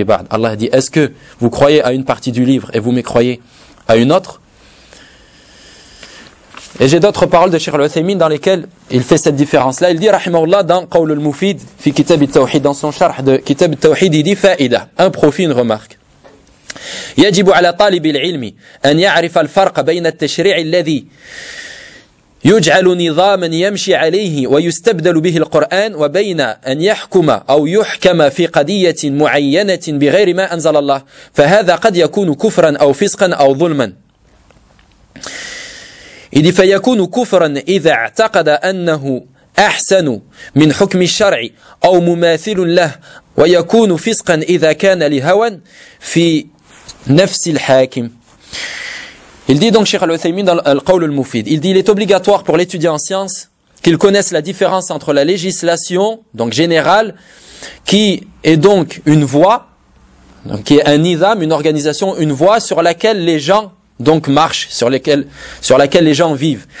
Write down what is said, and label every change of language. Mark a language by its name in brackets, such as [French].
[French] Allah dit, est-ce que vous croyez à une partie du livre et vous mécroyez à une autre? Et j'ai d'autres paroles de Cheikh Al-Uthaymeen dans lesquelles il fait cette différence-là. Il dit, rahimahullah, dans Qawl al-Mufid, fi Kitab al-Tawhid, dans son charh de Kitab al-Tawhid, il dit [Arabic] fa'ida, [French] un profit, une remarque. [Arabic] يجب على طالب العلم أن يعرف الفرق بين التشريع الذي يجعل نظاما يمشي عليه ويستبدل به القرآن وبين أن يحكم أو يحكم في قضية معينة بغير ما أنزل الله فهذا قد يكون كفرا أو فسقا أو ظلما. إذ فيكون كفرا إذا اعتقد أنه أحسن من حكم الشرع أو مماثل له ويكون فسقا إذا كان لهوى في Nafsil Hakim. [French] Il dit donc, Cheikh Al-Uthaymeen dans Al-Qawl Al-Mufid, il dit, il est obligatoire pour l'étudiant en sciences qu'il connaisse la différence entre la législation, donc générale, qui est donc une voie, donc qui est un nizam, une organisation, une voie sur laquelle les gens donc marchent, sur laquelle les gens vivent.